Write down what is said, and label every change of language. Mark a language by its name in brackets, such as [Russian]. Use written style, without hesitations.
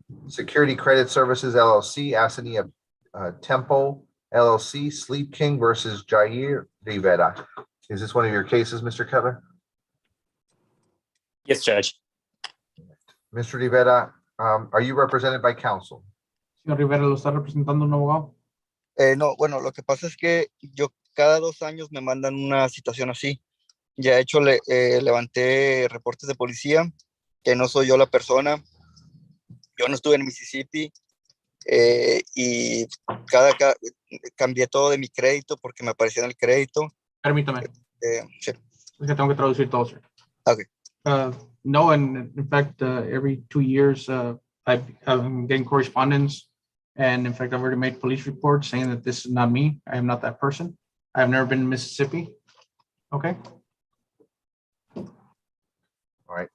[English] Security Credit Services LLC, Asania Tempo LLC, Sleep King versus Jair Rivera. Is this one of your cases, Mr. Kettler? Yes, Judge. Mr. Rivera, are you represented by counsel? [Spanish] Señor Rivera, ¿lo está representando un abogado? No, bueno, lo que pasa es que yo cada 2 años me mandan una situación así. Ya de hecho levanté reportes de policía, que no soy yo la persona. Yo no estuve en Mississippi y cambié todo de mi crédito porque me aparecía en el crédito. Permítame. Sí. Es que tengo que traducir todo, sir. [English] Okay. No, and in fact, every 2 years, I'm getting correspondence. And in fact, I've already made police reports saying that this is not me. I am not that person. I've never been in Mississippi. Okay. All right.